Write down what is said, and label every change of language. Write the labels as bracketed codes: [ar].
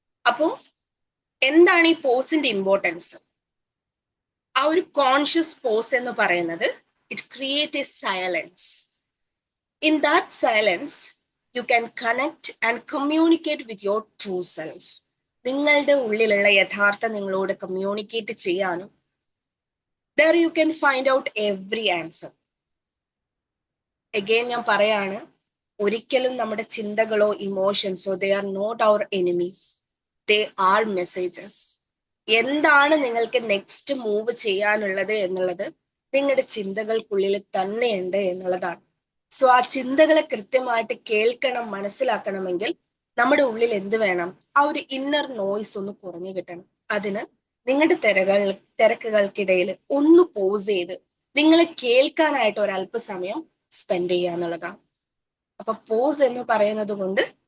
[ml] അപ്പോ എന്താണ് ഈ പോസിന്റെ ഇമ്പോർട്ടൻസ്? ആ ഒരു കോൺഷ്യസ് പോസ് എന്ന് പറയുന്നത്, [en] It create a silence. In that silence you can connect and communicate with your true self. [ml] നിങ്ങളുടെ ഉള്ളിലുള്ള യഥാർത്ഥ നിങ്ങളോട് കമ്മ്യൂണിക്കേറ്റ് ചെയ്യാനും [en] there you can find out every answer. Again [ml] ഞാൻ പറയാണ്, ഒരിക്കലും നമ്മുടെ ചിന്തകളോ ഇമോഷൻസോ [en] they are not our enemies, they are messages. [ml] എന്താണ് നിങ്ങൾക്ക് നെക്സ്റ്റ് മൂവ് ചെയ്യാനുള്ളത് എന്നുള്ളത് നിങ്ങളുടെ ചിന്തകൾക്കുള്ളിൽ തന്നെയുണ്ട് എന്നുള്ളതാണ്. സോ ആ ചിന്തകളെ കൃത്യമായിട്ട് കേൾക്കണം, മനസ്സിലാക്കണമെങ്കിൽ നമ്മുടെ ഉള്ളിൽ എന്ത് വേണം? ആ ഒരു ഇന്നർ നോയ്സ് ഒന്ന് കുറഞ്ഞു കിട്ടണം. അതിന് നിങ്ങളുടെ തിരക്കുകൾക്കിടയിൽ ഒന്ന് പോസ് ചെയ്ത് നിങ്ങളെ കേൾക്കാനായിട്ട് ഒരല്പസമയം സ്പെൻഡ് ചെയ്യുക എന്നുള്ളതാണ്. അപ്പൊ പോസ് എന്ന് പറയുന്നത് കൊണ്ട്